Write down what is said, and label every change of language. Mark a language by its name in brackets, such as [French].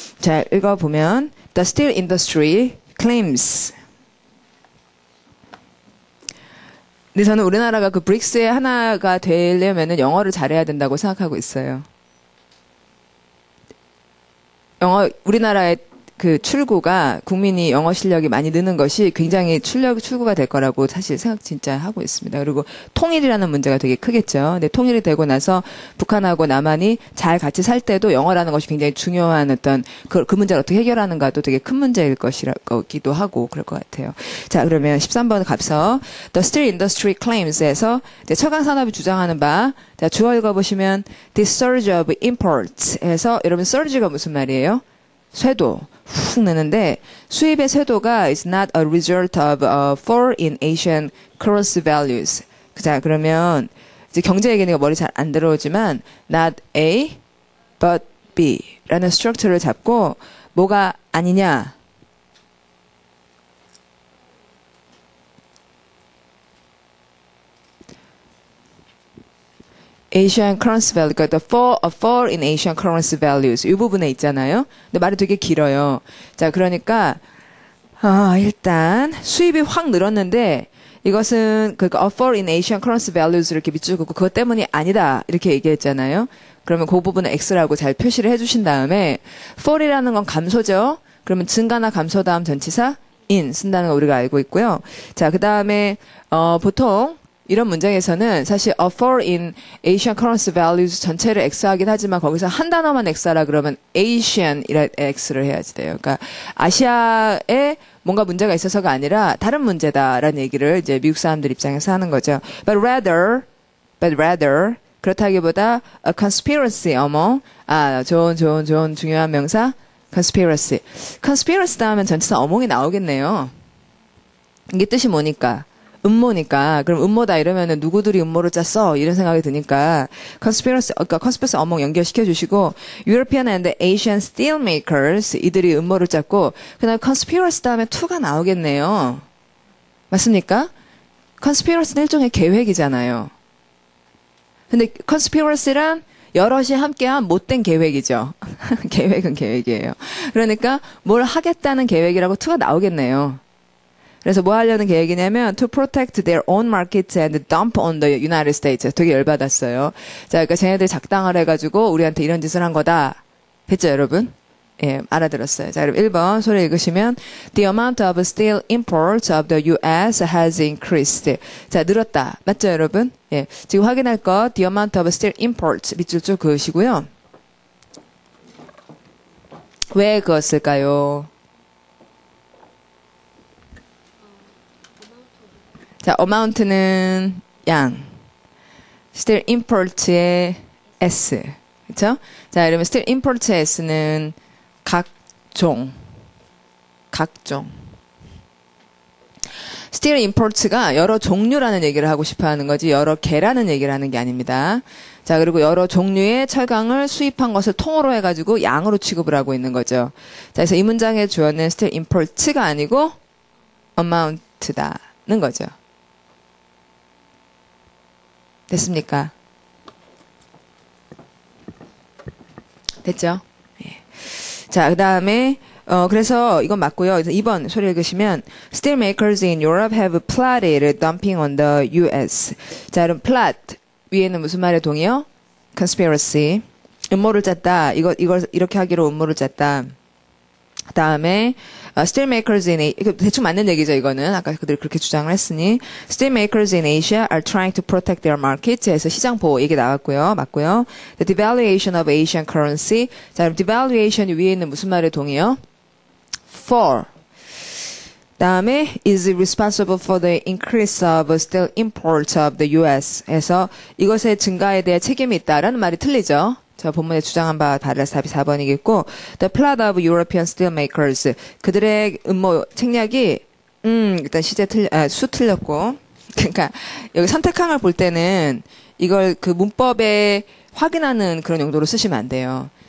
[Korean] 자, 읽어보면 [English] The steel industry claims. [Korean] 근데 저는 우리나라가 그 브릭스의 하나가 되려면은 영어를 잘해야 된다고 생각하고 있어요. 우리나라의 그 출구가 국민이 영어 실력이 많이 느는 것이 굉장히 출구가 될 거라고 사실 생각 진짜 하고 있습니다. 그리고 통일이라는 문제가 되게 크겠죠. 근데 통일이 되고 나서 북한하고 남한이 잘 같이 살 때도 영어라는 것이 굉장히 중요한 어떤 그 문제를 어떻게 해결하는가도 되게 큰 문제일 것이기도 하고 그럴 것 같아요. 자, 그러면 13번 갑서 [English] The Steel Industry Claims [Korean] 에서 철강 산업이 주장하는 바, 자, 주어 읽어보시면 [English] This surge of imports [Korean] 에서 여러분 surge가 무슨 말이에요? 쇄도 훅 느는데 수입의 쇄도가 [English] is not a result of a fall in Asian currency values. [Korean] 자, 그러면 이제 경제 얘기니까 머리 잘 안 들어오지만 not A but B라는 스트럭처를 잡고 뭐가 아니냐? [English] Asian currency value, [Korean] 그러니까 [English] a fall in Asian currency values [Korean] 이 부분에 있잖아요. 근데 말이 되게 길어요. 자, 그러니까 일단 수입이 확 늘었는데 이것은 그러니까 [English] a fall in Asian currency values [Korean] 이렇게 밑줄 긋고 그것 때문이 아니다 이렇게 얘기했잖아요. 그러면 그 부분은 X라고 잘 표시를 해주신 다음에 fall이라는 건 감소죠. 그러면 증가나 감소 다음 전치사 in 쓴다는 거 우리가 알고 있고요. 자, 그 다음에 보통 이런 문장에서는 사실 [English] a fall in Asian currency values [Korean] 전체를 X하긴 하지만 거기서 한 단어만 X하라 그러면 Asian이라 X를 해야지 돼요. 그러니까 아시아에 뭔가 문제가 있어서가 아니라 다른 문제다라는 얘기를 이제 미국 사람들 입장에서 하는 거죠. [English] But rather [Korean] 그렇다기보다 [English] a conspiracy among [Korean] 좋은 중요한 명사 [English] conspiracy. [Korean] conspiracy 다음엔 전치사 among이 나오겠네요. 이게 뜻이 뭐니까? 음모니까. 그럼 음모다 이러면은 누구들이 음모를 짰어? 이런 생각이 드니까 conspiracy among 연결시켜 주시고 [English] European and Asian steel makers [Korean] 이들이 음모를 짰고 그다음에 conspiracy 다음에 to가 나오겠네요. 맞습니까? conspiracy는 일종의 계획이잖아요. 근데 conspiracy란 여럿이 함께한 못된 계획이죠. 계획은 계획이에요. 그러니까 뭘 하겠다는 계획이라고 to가 나오겠네요. 그래서 뭐 하려는 계획이냐면 [English] to protect their own market and dump on the United States. [Korean] 되게 열받았어요. 자, 그러니까 쟤네들이 작당을 해가지고 우리한테 이런 짓을 한 거다. 됐죠, 여러분? 예, 알아들었어요. 자, 그럼 1번 소리 읽으시면 [English] the amount of steel imports of the U.S. has increased. [Korean] 자, 늘었다. 맞죠, 여러분? 예, 지금 확인할 거 [English] the amount of steel imports [Korean] 밑줄 쭉 그으시고요. 왜 그었을까요? 자, amount는 양, steel imports의 S, 그렇죠? 자, 그러면 steel imports의 S는 각종. steel imports가 여러 종류라는 얘기를 하고 싶어 하는 거지 여러 개라는 얘기를 하는 게 아닙니다. 자, 그리고 여러 종류의 철강을 수입한 것을 통으로 해가지고 양으로 취급을 하고 있는 거죠. 자, 그래서 이 문장의 주어는 steel imports가 아니고 amount다는 거죠. 됐습니까? 됐죠? 예. 자, 그 다음에, 그래서 이건 맞고요. 그래서 2번 소리 읽으시면, [English] steel makers in Europe have plotted dumping on the US. [Korean] 자, 그럼 plot. 위에는 무슨 말의 동의어? conspiracy. 음모를 짰다. 이걸 이렇게 하기로 음모를 짰다. 그 다음에 steel makers in 이거 대충 맞는 얘기죠. 이거는 아까 그들이 그렇게 주장을 했으니 [English] steel makers in Asia are trying to protect their markets. [Korean] 해서 시장 보호 얘기 나왔고요. 맞고요. [English] The devaluation of Asian currency. [Korean] 자, 그럼 devaluation이 위에 있는 무슨 말의 동의어? [English] for. [Korean] 다음에 [English] is responsible for the increase of steel imports of the U.S. [Korean] 해서 이것의 증가에 대해 책임이 있다라는 말이 틀리죠. 저 본문에 주장한 바와 달라서 답이 4번이겠고 [English] The plot of European steelmakers [Korean] 그들의 음모 책략이 일단 수 틀렸고 그러니까 여기 선택항을 볼 때는 이걸 그 문법에 확인하는 그런 용도로 쓰시면 안 돼요.